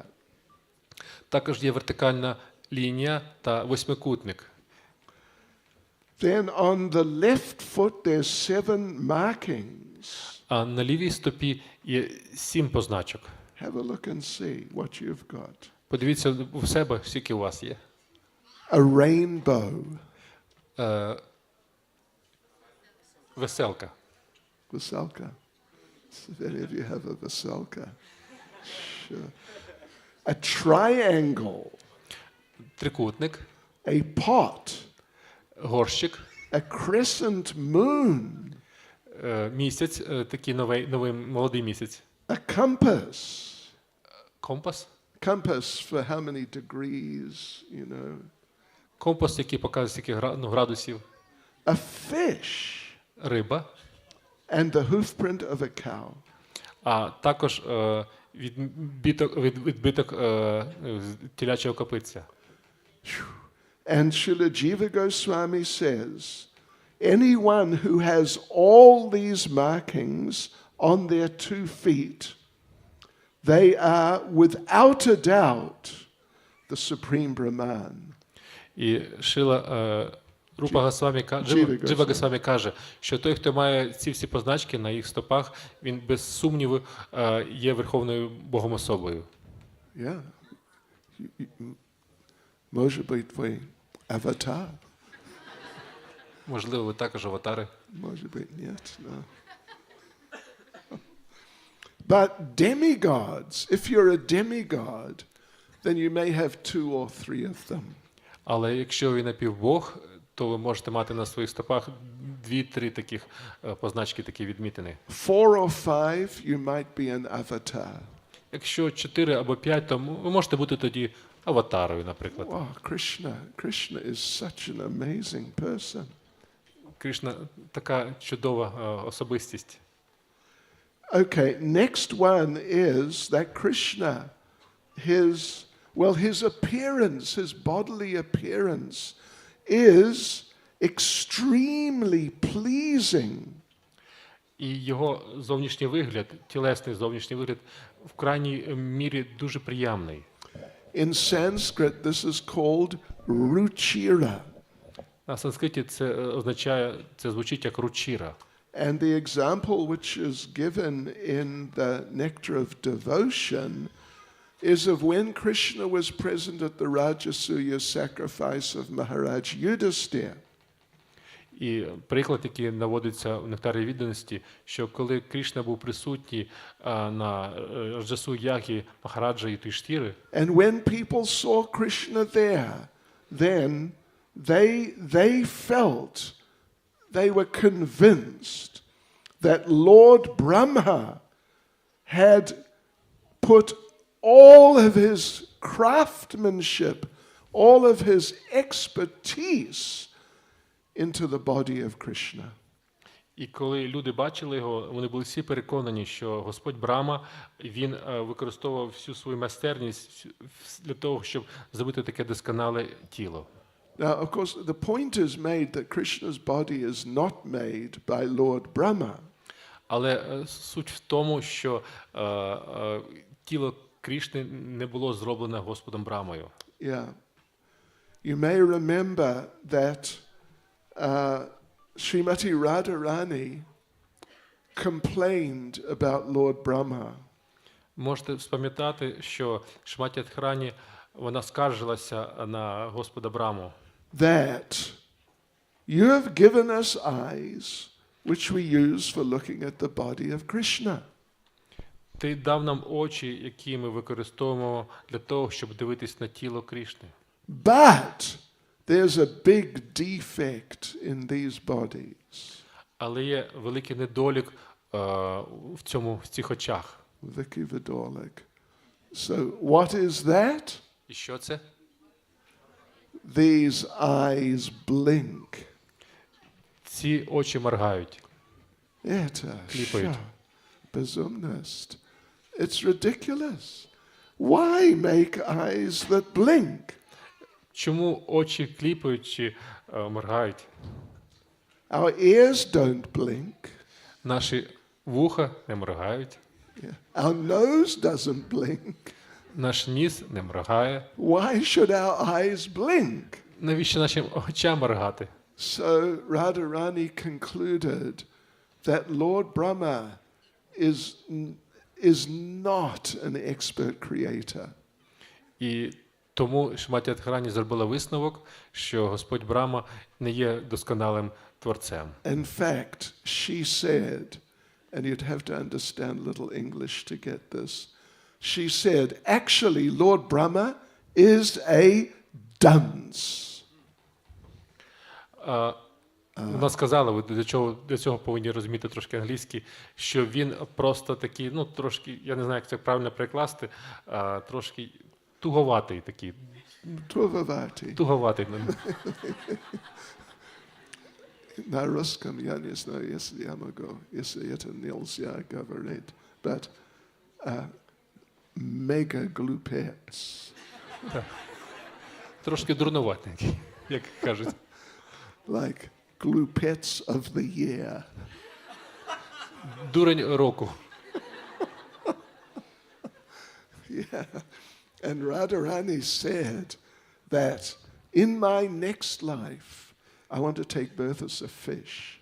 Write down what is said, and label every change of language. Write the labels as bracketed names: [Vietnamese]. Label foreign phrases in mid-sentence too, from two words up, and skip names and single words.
[Ukrainian] Також є вертикальна лінія та восьмикутник. [English] Then on the left foot there's 7 markings. [Ukrainian] А на лівій стопі є 7 позначок. [English] Have a look and see what you've got. [Ukrainian] Подивіться у себе, скільки у вас є. [English] A rainbow. [Ukrainian] Веселка. Veselka. [English] So many of you have a veselka. Sure. A triangle. [Ukrainian] Трикутник. [English] A pot. [Ukrainian] Горщик. [English] A crescent moon. [Ukrainian] Місяць, такий новий молодий місяць. [English] A compass. [Ukrainian] Компас. [English] Compass for how many degrees, you know. [Ukrainian] Компас, який показує скільки градусів. [English] A fish. [Ukrainian] Риба. [English] And the hoofprint of a cow. [Ukrainian] А також відбиток телячого копитця. [English] And Srila Jiva Goswami says, anyone who has all these markings on their 2 feet, they are without a doubt the Supreme Brahman. [Ukrainian] І Шрила Джива Госвамі каже, що той, хто має ці всі позначки на їх стопах, він без сумніву є верховною Богом особою. Yeah. Може бути твій аватар. Можливо, ви також аватари. Може бути, ні. [English] No. But demigods, if you're a demigod, then you may have 2 or 3 of them. [Ukrainian] Але якщо ви напівбог, то ви можете мати на своїх стопах 2-3 таких позначки, такі відмітини. [English] 4 or 5, you might be an avatar. [Ukrainian] Якщо 4 або 5, то ви можете бути тоді аватарою, наприклад. [English] Wow, Krishna is such an amazing person. [Ukrainian] Кришна така чудова особистість. [English] Okay, next one is that Krishna, his appearance, his bodily appearance is extremely pleasing. [Ukrainian] І його зовнішній вигляд, тілесний зовнішній вигляд, в крайній мірі дуже приємний. [English] In Sanskrit, this is called ruchira. [Ukrainian] На санскриті це означає, це звучить як ручіра. [English] And the example which is given in the Nectar of Devotion is of when Krishna was present at the Rajasuya sacrifice of Maharaj Yudhisthira. [Ukrainian] І приклад, який наводиться в нектарі відданості, що коли Кришна був присутній на Раджасу-ягі Махараджа Юдхістіри, [English] and when people saw Krishna there, then they felt, they were convinced that Lord Brahma had put all of his craftsmanship, all of his expertise into the body of Krishna. [Ukrainian] І коли люди бачили його, вони були всі переконані, що Господь Брама, він використовував всю свою майстерність для того, щоб зробити таке досконале тіло. [English] Now, of course, the point is made that Krishna's body is not made by Lord Brahma. [Ukrainian] Але суть в тому, що тіло Крішни не було зроблене Господом Брамою. [English] Yeah. You may remember that Srimati Radharani complained about Lord Brahma. [Ukrainian] Можете спам'ятати, що Шриматі Радхарани, вона скаржилася на Господа Браму. [English] That you have given us eyes which we use for looking at the body of Krishna. [Ukrainian] Ти дав нам очі, які ми використовуємо для того, щоб дивитись на тіло Крішни. [English] But there's a big defect in these bodies. [Ukrainian] Але є великий недолік в цих очах. [English] Vicky. So what is that? [Ukrainian] І що це? [English] These eyes blink. [Ukrainian] Ці очі моргають. [Russian] Это [Ukrainian] Кліпають. [Russian] безумность. [English] It's ridiculous. Why make eyes that blink? [Ukrainian] Чому очі кліпають чи моргають? [English] Our ears don't blink. [Ukrainian] Наші вуха не моргають. [English] Yeah. Our nose doesn't blink. [Ukrainian] Наш ніс не моргає. [English] Why should our eyes blink? [Ukrainian] Навіщо нашим очам моргати? [English] So Radharani concluded that Lord Brahma is not an expert creator. [Ukrainian] І тому Шриматі Радхарани зробила висновок, що Господь Брама не є досконалим творцем. [English] In fact, she said, and you'd have to understand little English to get this, she said, actually, Lord Brahma is a dunce. [Ukrainian] Вона сказала, ви для цього повинні розуміти трошки англійський, що він просто такий, ну трошки, я не знаю, як це правильно перекласти, трошки туговатий такий. Туговатий. [Russian] На русском я не знаю, если я могу, если это нельзя говорить, but мега глупец. [Ukrainian] Трошки дурнуватий, як кажуть. [English] Like glupets of the year. [Ukrainian] Дурень року. [English] Yeah. And Radharani said that in my next life, I want to take birth as a fish.